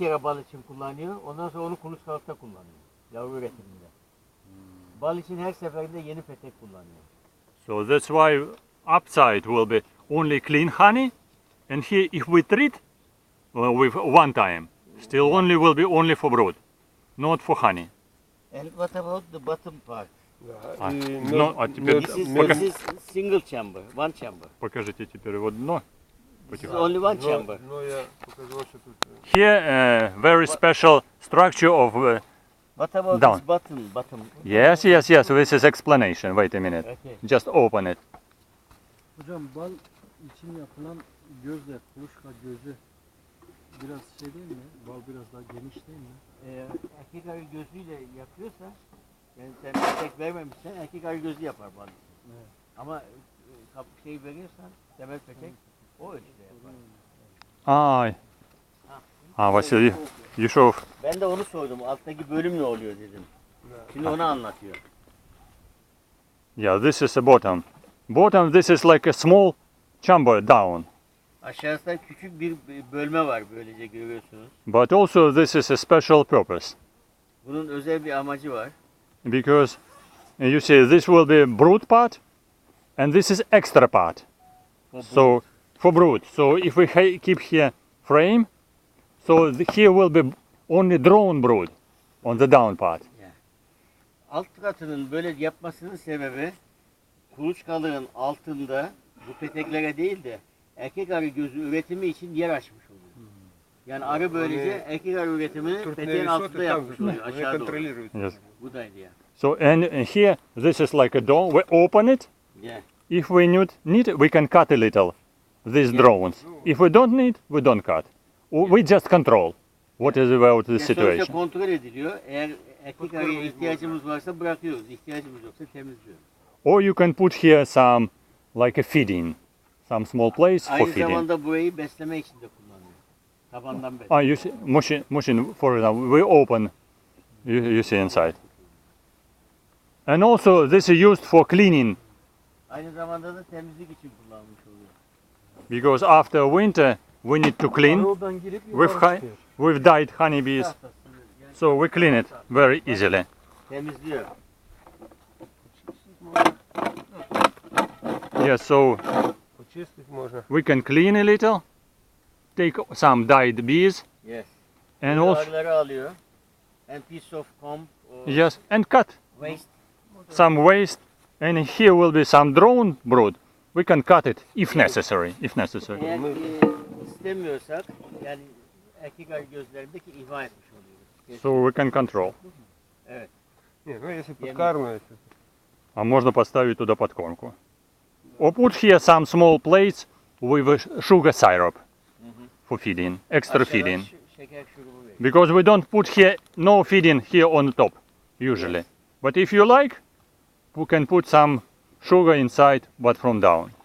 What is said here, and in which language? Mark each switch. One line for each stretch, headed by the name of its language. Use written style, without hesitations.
Turkish: kere bal için kullanıyor. Ondan sonra onu kuluçkalıkta kullanıyor. Yavru üretiminde. Bal için her seferinde yeni petek kullanıyor.
English: So that's why upside will be only clean honey, and here if we treat with one time, still only will be only for brood, not for honey. And what about the bottom part?
Russian: Да, А, и ну, а теперь-
English: This is single chamber, one chamber.
Russian: Покажите теперь вот дно.
English: This is only one chamber.
Russian: но я покажу, что тут.
English: Here very special structure of What about Down. this bottom? yes. This is explanation. Wait a minute. Okay. Just open it.
Turkish: Hocam bal için yapılan gözle, kuluçka gözü biraz şey değil mi? Bal biraz daha geniş değil mi? Erkek arı gözüyle yapıyorsa, yani sen petek vermemişsen erkek arı gözü yapar bal. Evet. Ama şey veriyorsan, temel petek o ölçüde yapar.
English: Ay. Vasil, you show.
Turkish: Ben de onu sordum, alttaki bölüm ne oluyor dedim. Şimdi onu anlatıyor.
English: Yeah, this is the bottom. Bottom, this is like a small chamber down.
Turkish: Aşağısında küçük bir bölme var böylece görüyorsunuz.
English: But also this is a special purpose.
Turkish: Bunun özel bir amacı var.
English: Because you see this will be brood part and this is extra part. So for brood. So if we keep here frame, so here will be only drone brood on the down part.
Turkish: Alt katının böyle yapmasının sebebi kuluçkalığın altında bu peteklere değil de erkek arı gözü üretimi için yer açmış oluyor. Yani arı böylece erkek arı üretimini peteğin altında yapmış oluyor aşağı doğru.
Russian: контролируют.
English: Yes.
Turkish: Bu da idea.
English: So and here this is like a door. We open it. Yeah. If we need, we can cut a little these drones. If we don't need, we don't cut. We just control what is about the
Turkish: Yani sonuçta
English: situation.
Turkish: kontrol ediliyor. Eğer erkek arıya ihtiyacımız varsa bırakıyoruz. İhtiyacımız yoksa temizliyoruz.
English: Or you can put here some like a feeding, some small place for
Turkish: Aynı
English: feeding.
Turkish: zamanda burayı besleme için de kullanıyor. Tabandan besleme.
English: You see, Muhsin, for example, we open, you see inside. And also this is used for cleaning
Turkish: Aynı zamanda da temizlik için kullanılmış oluyor.
English: because after winter we need to clean
Turkish: Oradan girip
English: with,
Turkish: yukarı çıkıyor.
English: with died honeybees. So we clean it very easily.
Turkish: Temizliyor.
English: Yes, so
Russian: Почистить можно.
English: we can clean a little, take some dyed bees Yes. and also
Turkish: Arıları alıyor.
English: And piece of comb or yes, and cut waste. some waste, and here will be some drone brood. We can cut it if necessary. If necessary.
Turkish: Eğer istemiyorsak yani erkek arı gözlerindeki ihva etmiş oluyoruz.
English: So we can control.
Russian: Не, ну если подкармливать, А можно поставить туда подкормку.
English: Or put here some small plates with sugar syrup for feeding, extra
Turkish: Aşağıdan
English: feeding.
Turkish: şeker şurubu veriyor.
English: Because we don't put here no feeding here on the top usually. But if you like, we can put some sugar inside, but from down.